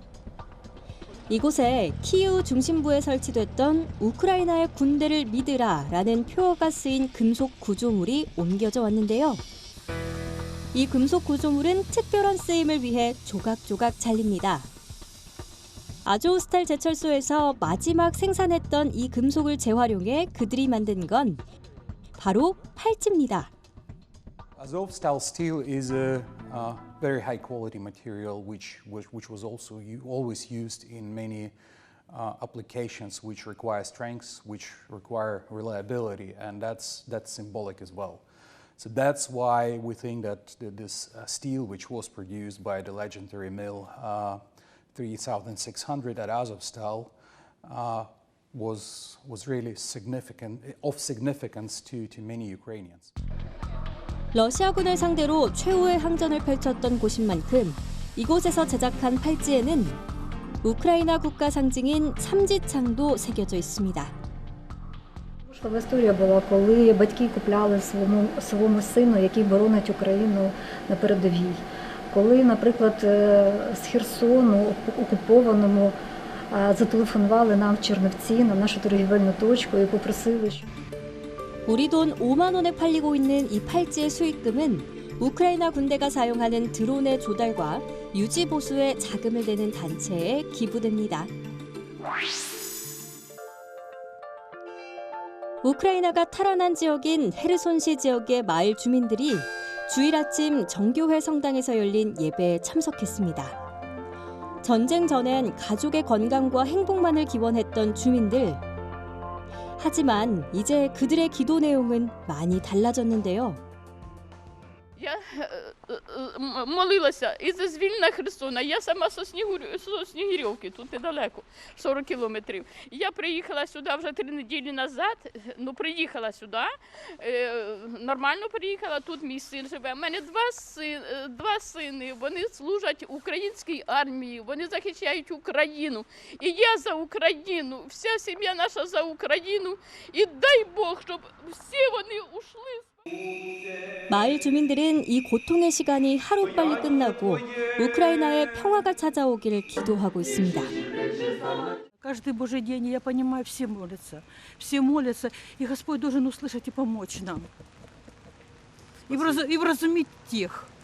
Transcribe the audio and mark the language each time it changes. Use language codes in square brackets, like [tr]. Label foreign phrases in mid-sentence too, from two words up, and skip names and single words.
[ko] 이곳에 키이우 중심부에 설치됐던 우크라이나의 군대를 믿으라라는 표어가 쓰인 금속 구조물이 옮겨져 왔는데요. 이 금속 구조물은 특별한 쓰임을 위해 조각조각 잘립니다. 아조우스탈 제철소에서 마지막 생산했던 이 금속을 재활용해 그들이 만든 건 바로 팔찌입니다. [en] Azovstal steel is a very high quality material which was also always used in many applications which require strengths, which require reliability, and that's symbolic as well. So that's why we think that this steel, which was produced by the legendary mill 3600 at Azovstal, was really of significance to many Ukrainians. [ko] 러시아군을 상대로 최후의 항전을 펼쳤던 곳인 만큼 이곳에서 제작한 팔찌에는 우크라이나 국가 상징인 삼지창도 새겨져 있습니다. [uk] Важлива історія була, коли батьки купляли своєму сину, який боронить Україну на передовій. Коли, наприклад, з Херсону, окупованому, зателефонували нам в Чернівці на нашу торгівельну точку і попросили, що [ko] 우리 돈 5만 원에 팔리고 있는 이 팔찌의 수익금은 우크라이나 군대가 사용하는 드론의 조달과 유지 보수에 자금을 내는 단체에 기부됩니다. 우크라이나가 탈환한 지역인 헤르손시 지역의 마을 주민들이 주일 아침 정교회 성당에서 열린 예배에 참석했습니다. 전쟁 전엔 가족의 건강과 행복만을 기원했던 주민들. 하지만 이제 그들의 기도 내용은 많이 달라졌는데요. [uk] Я молилася і за звільнення Херсона. Я сама з Снігирівки, тут недалеко, 40 кілометрів. Я приїхала сюди вже 3 неділі назад, приїхала сюди, нормально приїхала, тут мій син живе. У мене два сини, вони служать українській армії, вони захищають Україну. І я за Україну, вся сім'я наша за Україну. І дай Бог, щоб всі вони ушли. [ko] 마을 주민들은 이 고통의 시간이 하루빨리 끝나고 우크라이나의 평화가 찾아오기를 기도하고 있습니다. [ru] Каждый Божий день, я понимаю, все молятся, и Господь должен услышать и помочь нам, и вразумить тех.